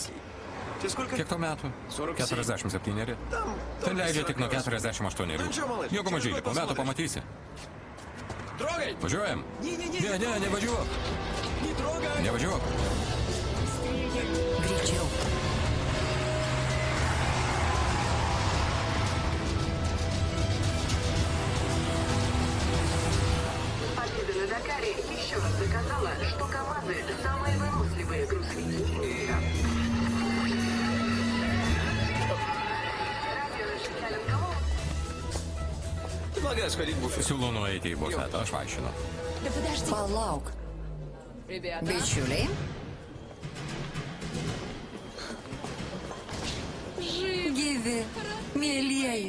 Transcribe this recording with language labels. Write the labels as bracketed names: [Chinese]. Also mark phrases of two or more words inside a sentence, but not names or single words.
[Lithuanian] Kiek tau metų? 47. Ten leidžia tik nuo 48. Jeigu mažylį, po metų pamatysi. Važiuojam? Ne, nevažiuok. Nevažiuok. Greičiau. [Russian] Победа на Дакаре еще раз доказала, что КамАЗы самые выносливые грузовики. [Lithuanian] Siūlau nueiti į bufetą, aš vaišinu. Palauk. Bičiuliai. Gyvi, mėlieji.